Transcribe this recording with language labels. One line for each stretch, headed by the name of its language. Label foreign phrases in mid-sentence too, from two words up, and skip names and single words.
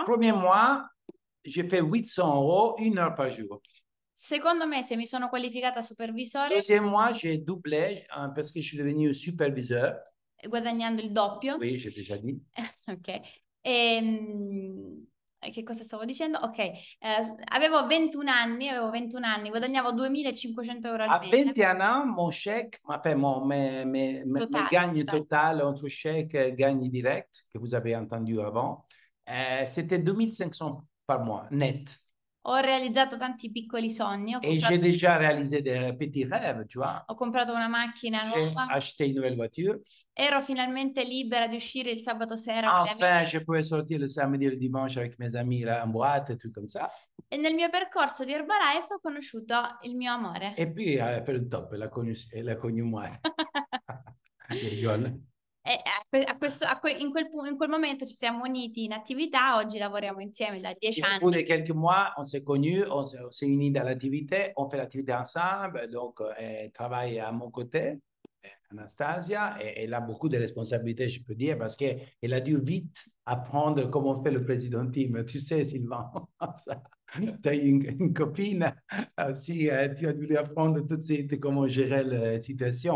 French: Premier mois, j'ai fait 800 euros, 1 heure par jour.
Italian: Secondo mese mi sono qualificata supervisore.
French: Deuxième mois, j'ai doublé parce que je suis devenu superviseur.
Italian: Guadagnando il doppio.
French: Oui, j'ai déjà dit.
Italian: Ok. Che cosa stavo dicendo? Ok, avevo 21 anni, guadagnavo 2.500 euro al mese.
French: À 21 ans, mon chèque, enfin, mes gagne total entre chèque et gagne direct, que vous avez entendu avant, c'était 2.500 par mois, net.
Italian: Ho realizzato tanti piccoli sogni.
French: Et j'ai déjà réalisé des petits rêves, tu vois.
Italian: Ho comprato una macchina
French: J'ai
Italian: nuova.
French: acheté une nouvelle voiture.
Italian: Ero finalmente libera di uscire il sabato sera con le
French: Enfin,
Italian: amiche.
French: je pouvais sortir le samedi et le dimanche avec mes amis là, en boîte et tout comme ça.
Italian: E nel mio percorso di Herbalife ho conosciuto il mio amore.
French: Et puis,
Italian: per il top,
French: elle a connu moi. Je rigole.
Italian: E in quel momento ci siamo uniti in attività, oggi lavoriamo insieme da 10
French: Au bout de
Italian: anni.
French: quelques mois, on s'est connus, on s'est unis dans l'activité, on fait l'activité ensemble, donc elle travaille à mon côté, Anastasia, et elle a beaucoup de responsabilités, je peux dire, parce qu'elle a dû vite apprendre comment fait le président team. Tu sais, Sylvain, tu as une copine, si tu as dû lui apprendre tout de suite comment gérer la situation.